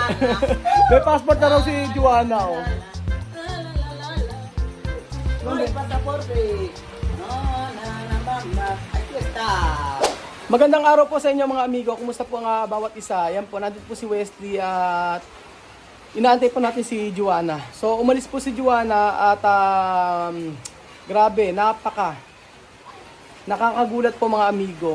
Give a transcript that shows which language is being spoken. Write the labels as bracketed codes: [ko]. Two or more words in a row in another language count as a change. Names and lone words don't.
[tl] May passport na raw si Juana, oh. May pasaporte. [es] No, aquí está. [tl] Magandang araw po sa inyo mga amigo. Kumusta po ang bawat isa? Yan po, nandito po si Wesley at inaantay po natin si Juana. So umalis po si Juana at grabe, nakakagulat po mga amigo.